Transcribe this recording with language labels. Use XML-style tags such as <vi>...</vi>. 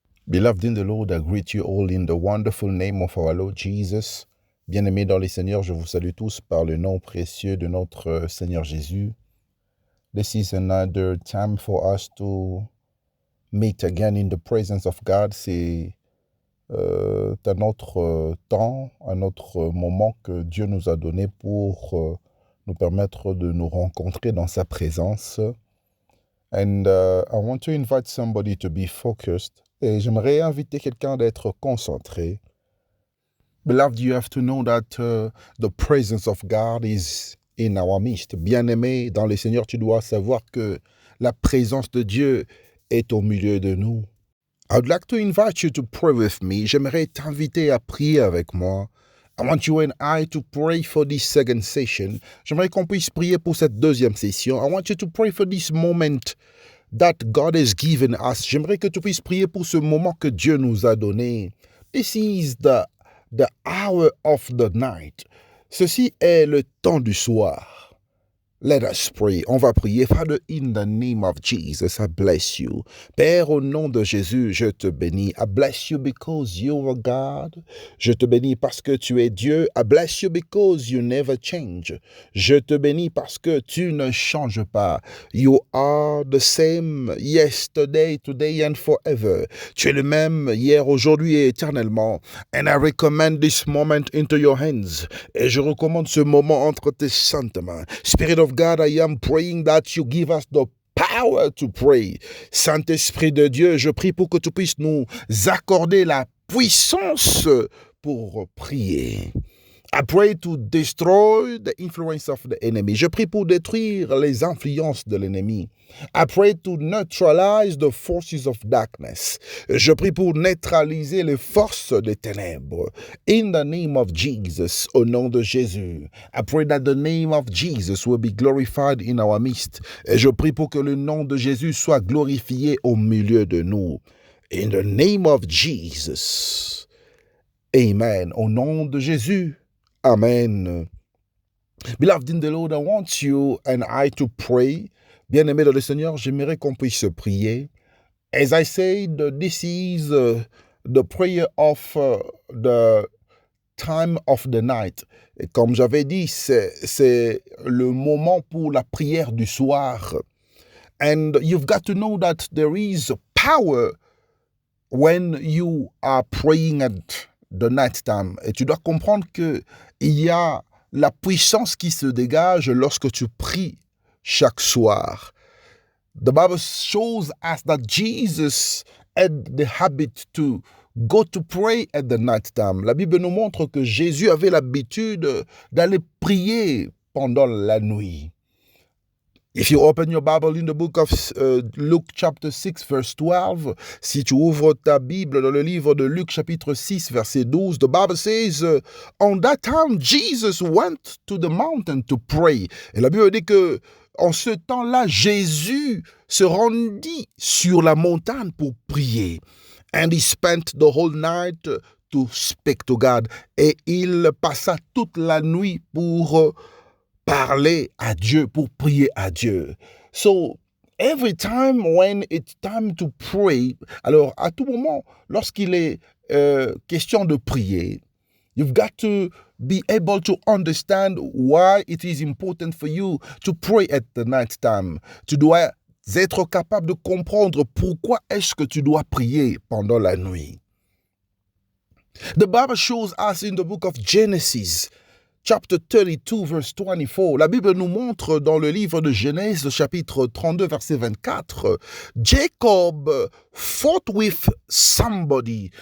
<en>Beloved in the Lord, I greet you all in the wonderful name of our Lord Jesus.</en> <fr>Bien-aimés dans les Seigneurs, je vous salue tous par le nom précieux de notre Seigneur Jésus.</fr> <en>This is another time for us to meet again in the presence of God.</en> <fr>C'est un autre temps, un autre moment que Dieu nous a donné pour nous permettre de nous rencontrer dans sa présence.</fr> <en>And I want to invite somebody to be focused.</en> <fr>Et j'aimerais inviter quelqu'un d'être concentré.</fr> <en>Beloved, you have to know that the presence of God is in our midst.</en> <fr>Bien-aimé dans le Seigneur, tu dois savoir que la présence de Dieu est au milieu de nous.</fr> <en>I would like to invite you to pray with me.</en> <fr>J'aimerais t'inviter à prier avec moi.</fr> <en>I want you and I to pray for this second session.</en> <fr>J'aimerais qu'on puisse prier pour cette deuxième session.</fr> <en>I want you to pray for this moment that God has given us.</en> <fr>J'aimerais que tu puisses prier pour ce moment que Dieu nous a donné.</fr> <en>This is the hour of the night.</en> <fr>Ceci est le temps du soir.</fr> <en>Let us pray.</en> <fr>On va prier.</fr> <en>Father, in the name of Jesus, I bless you.</en> <fr>Père, au nom de Jésus, je te bénis.</fr> <en>I bless you because you are God.</en> <fr>Je te bénis parce que tu es Dieu.</fr> <en>I bless you because you never change.</en> <fr>Je te bénis parce que tu ne changes pas.</fr> <en>You are the same yesterday, today and forever.</en> <fr>Tu es le même hier, aujourd'hui et éternellement.</fr> <en>And I recommend this moment into your hands.</en> <fr>Et je recommande ce moment entre tes saintes mains.</fr> <en>Spirit of God, I am praying that you give us the power to pray.</en> <fr>Saint-Esprit de Dieu, je prie pour que tu puisses nous accorder la puissance pour prier.</fr> <en>I pray to destroy the influence of the enemy.</en> <fr>Je prie pour détruire les influences de l'ennemi.</fr> <en>I pray to neutralize the forces of darkness.</en> <fr>Je prie pour neutraliser les forces des ténèbres.</fr> <en>In the name of Jesus,</en> <fr>au nom de Jésus.</fr> <en>I pray that the name of Jesus will be glorified in our midst.</en> <fr>Et je prie pour que le nom de Jésus soit glorifié au milieu de nous.</fr> <en>In the name of Jesus. Amen.</en> <fr>Au nom de Jésus. Amen.</fr> <en>Beloved in the Lord, I want you and I to pray.</en> <fr>Bien-aimé dans le Seigneur, j'aimerais qu'on puisse prier.</fr> <en>As I said, this is the prayer of the time of the night.</en> <fr>Et comme j'avais dit, c'est le moment pour la prière du soir.</fr> <en>And you've got to know that there is power when you are praying at the night time.</en> <fr>Et tu dois comprendre qu'il y a la puissance qui se dégage lorsque tu pries chaque soir.</fr> <en>The Bible shows us that Jesus had the habit to go to pray at the night time.</en> <fr>La Bible nous montre que Jésus avait l'habitude d'aller prier pendant la nuit.</fr> <en>If you open your Bible in the book of Luke chapter 6 verse 12,</en> <fr>si tu ouvres ta Bible dans le livre de Luc chapitre 6 verset 12,</fr> <en>the Bible says, on that time Jesus went to the mountain to pray.</en> <fr>Et la Bible dit que en ce temps-là, Jésus se rendit sur la montagne pour prier.</fr> <en>And he spent the whole night to speak to God.</en> <fr>Et il passa toute la nuit pour parler à Dieu, pour prier à Dieu.</fr> <en>So, every time when it's time to pray,</en> <fr>alors à tout moment, lorsqu'il est question de prier,</fr> <en>you've got to be able to understand why it is important for you to pray at the night time.</en> <fr>Tu dois être capable de comprendre pourquoi est-ce que tu dois prier pendant la nuit.</fr> <en>The Bible shows us in the book of Genesis, chapter 32, verse 24,</en> <fr>la Bible nous montre dans le livre de Genèse, chapitre 32, verset 24,</fr> <en>Jacob fought with somebody.</en>